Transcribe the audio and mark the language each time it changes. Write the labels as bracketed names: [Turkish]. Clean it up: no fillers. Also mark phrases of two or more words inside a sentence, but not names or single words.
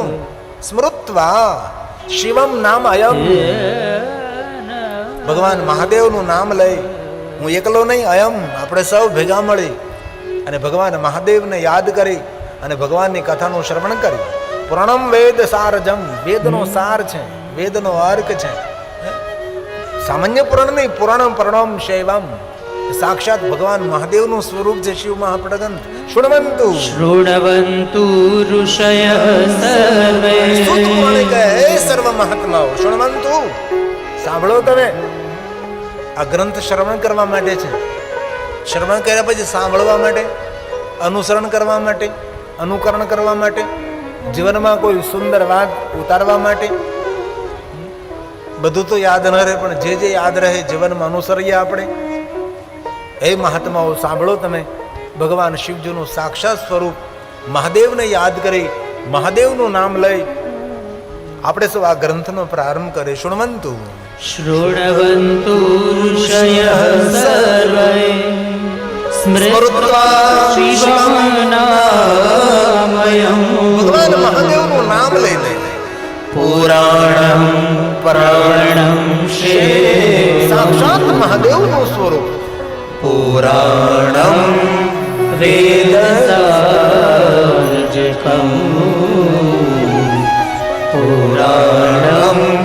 [Sanskrit] स्मृत्वा शिवम् नाम अयम्, [Gujarati] ભગવાન મહાદેવનું નામ લઈ, હું એકલો નહીં, અયમ આપણે સૌ ભેગા મળી અને ભગવાન મહાદેવને યાદ કરી અને ભગવાનની કથાનું શ્રવણ કરી. [Sanskrit] पुराणम् वेद सारजम्, [Gujarati] વેદનો સાર છે, વેદનો અર્ક છે. સામાન્ય પુરાણ નહીં, [Sanskrit] पुराणम् परणम् शैवम्, [Gujarati] સાક્ષાત ભગવાન મહાદેવનું સ્વરૂપ છે શિવ મહાપ્રગંત. શૃણવંતુ [Sanskrit] शृण्वन्तु ऋषयः सर्वे [Gujarati] સૂત પુરાણે કહે હે સર્વ મહાત્માઓ, શૃણવંતુ સાંભળો. તમે આ ગ્રંથ શ્રવણ કરવા માટે છે, શ્રવણ કર્યા પછી સાંભળવા માટે, અનુસરણ કરવા માટે, અનુકરણ કરવા માટે, જીવનમાં કોઈ સુંદર વાત ઉતારવા માટે. બધું તો યાદ ન રહે, પણ જે જે યાદ રહે જીવનમાં અનુસરીએ આપણે. હે મહાત્માઓ સાંભળો, તમે ભગવાન શિવજીનું સાક્ષાત સ્વરૂપ મહાદેવને યાદ કરી, મહાદેવનું નામ લઈ આપણે સૌ આ ગ્રંથનો પ્રારંભ કરે. શૃણવંતુ [Sanskrit] शृण्वन्तु ऋषयः सर्वे स्मृत्वा शिवं नामयम् [Gujarati] ભગવાન મહાદેવનું નામ લઈને [Sanskrit] पुराणम् परणम् [Gujarati] સાક્ષાત મહાદેવનું સ્વરૂપ [Sanskrit] पुराणम् वेदसारजकम् पुराणम्